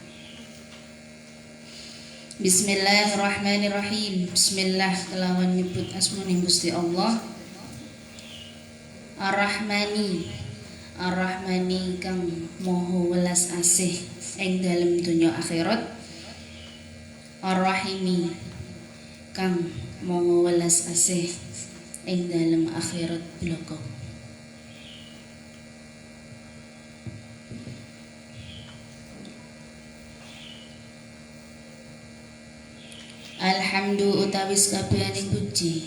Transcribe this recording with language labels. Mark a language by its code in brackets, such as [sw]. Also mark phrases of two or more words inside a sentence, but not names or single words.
[ar] Bismillahirrahmanirrahim. [jv] Bismillah kelawan nyebut asmane Gusti Allah. [ar] Ar-Rahmani. [jv] Ar-Rahmani kang maha welas asih ing dalem donya akhirat. Ar-Rahimi kang maha welas asih ing dalem akhirat bloko. Alhamdu utawis kabehane puji.